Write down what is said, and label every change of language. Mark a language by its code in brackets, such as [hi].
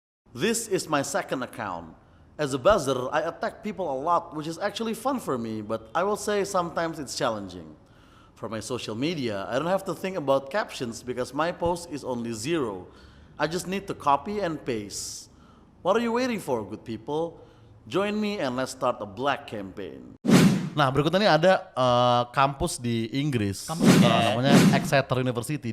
[en] This is my second account. As a buzzer, I attack people a lot, which is actually fun for me, but I will say sometimes it's challenging. For my social media, I don't have to think about captions because my post is only 0. I just need to copy and paste. What are you waiting for, good people? Join me and let's start a black campaign. [id] Nah, berikutnya ini ada kampus di Inggris. Namanya Exeter University.